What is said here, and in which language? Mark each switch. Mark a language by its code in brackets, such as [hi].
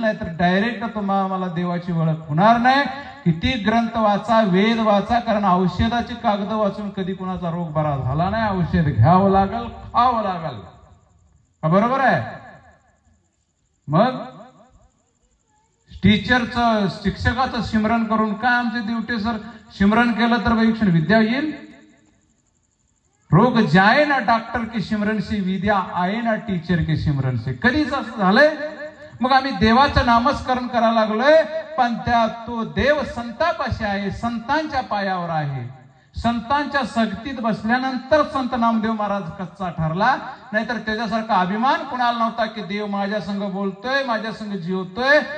[mr] नाहीतर डायरेक्ट तुम्हाला देवाची ओळख होणार नाही. किती ग्रंथ वाचा, वेद वाचा, कारण औषधाची कागद वाचून कधी कुणाचा रोग बरा झाला नाही. औषध घ्यावं लागल, खावं लागल. बरोबर आहे? मग टीचरचं, शिक्षकाचं सिमरन करून काय आमचे दिवटे सर सिमरन केलं तर वैक्षण विद्या येईल? [hi] रोग जाए ना डॉक्टर के सिमरन से, विद्या आए ना टीचर के सिमरन से. [mr] कधीच असं झालंय? मग आम्ही देवाचं नामस्मरण करायला लागलोय, पण त्या तो देव संतापाशी आहे, संतांच्या पायावर आहे. संतांच्या सक्तीत बसल्यानंतर संत नामदेव महाराज कच्चा ठरला. नाहीतर त्याच्यासारखा अभिमान कुणाला नव्हता की देव माझ्या संग बोलतोय, माझ्या संग जीवतोय.